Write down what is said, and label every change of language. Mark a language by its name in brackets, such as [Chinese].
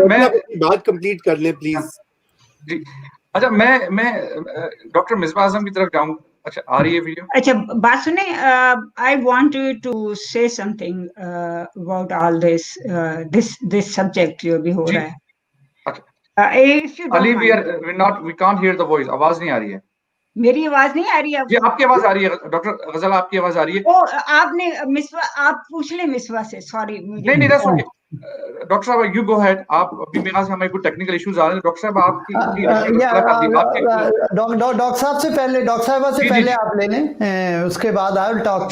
[Hindi] मैं अपनी बात कंप्लीट कर लें प्लीज। जी अच्छा, मैं डॉक्टर मिसबा आजम की तरफ जाऊं। अच्छा, आ रही है वीडियो? अच्छा, बात सुने। [English] I want to say something about all this subject [Hindi] जो भी हो रहा है। [English] Ali, we can't hear the voice. [Hindi] आवाज नहीं आ रही है। मेरी आवाज नहीं आ रही है? जी, आपकी आवाज आ रही है डॉक्टर गजल, आपकी आवाज आ रही है। ओ, आपने मिसवा, आप पूछ ले मिसवा से। सॉरी, [English] नहीं, that's okay. Doctor साहब, you go ahead. [Hindi] आप अभी मेरे से हमें कुछ टेक्निकल इश्यूज आ रहे हैं। डॉक्टर साहब, आपकी डॉक्टर साहब से पहले, डॉक्टर साहब से पहले आप ले लें, उसके बाद [English] I will talk.